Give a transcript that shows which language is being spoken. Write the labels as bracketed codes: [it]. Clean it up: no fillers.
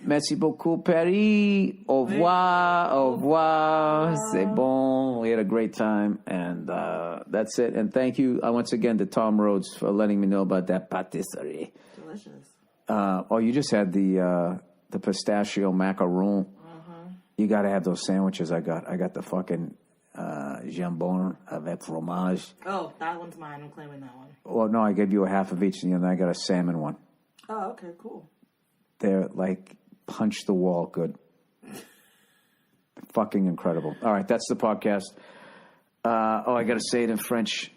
[fr] Merci beaucoup, Paris. Au revoir. Au revoir. C'est bon. [en] We had a great time. And that's it. And thank you once again to Tom Rhodes for letting me know about that patisserie. Delicious. You just had the pistachio macaron. You got to have those sandwiches I got. I got the fucking [fr] jambon avec fromage. [en] Oh, that one's mine. I'm claiming that one. Well, no, I gave you a half of each, and then I got a salmon one. Oh, okay, cool. They're like punch the wall good. Fucking incredible. All right, that's the podcast. I got to say it in French.